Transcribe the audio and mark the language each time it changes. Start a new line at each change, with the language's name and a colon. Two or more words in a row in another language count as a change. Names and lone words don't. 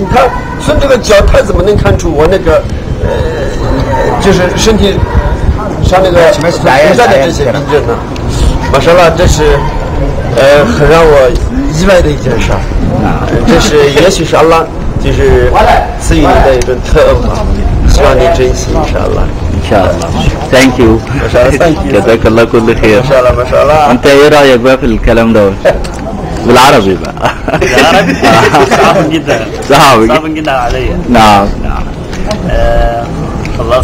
Chinese: 他从这个脚，他怎么能看出我那个就是身体上那个存在的这些病症呢？马上了，这是很让我意外的一件事儿。这是也许是阿拉就是赐予你的一个特恩吧，希望你珍惜，
Arabic: إن شاء الله. ان شاء الله.
English: thank you.
Arabic: جزاك الله كل خير. ما شاء الله. ما شاء الله. انت ايه رايك بقى في الكلام ده بالعربي بقى؟ بالعربي صعب جدا. صعب جدا عليا. نعم. خلاص.